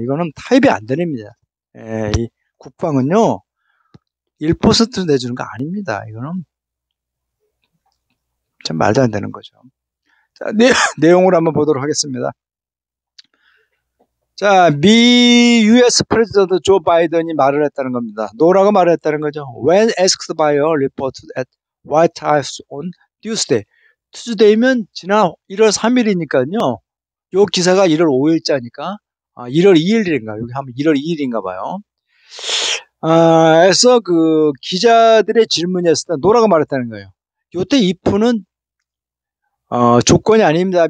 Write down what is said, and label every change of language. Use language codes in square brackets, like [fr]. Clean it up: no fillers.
[ko] 이거는 타협이 안 됩니다. 이 국방은요, 1% 내주는 거 아닙니다. 이거는 참 말도 안 되는 거죠. 자, 내용을 한번 보도록 하겠습니다. 자, 미 US 프레지던트 조 바이든이 말을 했다는 겁니다. 뭐라고 말을 했다는 거죠? [en] When asked by a reporter at White House on Tuesday. [ko] Tuesday면 지난 1월 3일이니까요. 요 기사가 1월 5일자니까 1월 2일인가 여기 하면 1월 2일인가 봐요. 그래서 그 기자들의 질문이었을 때 뭐라고 말했다는 거예요. 요때 if는 조건이 아닙니다.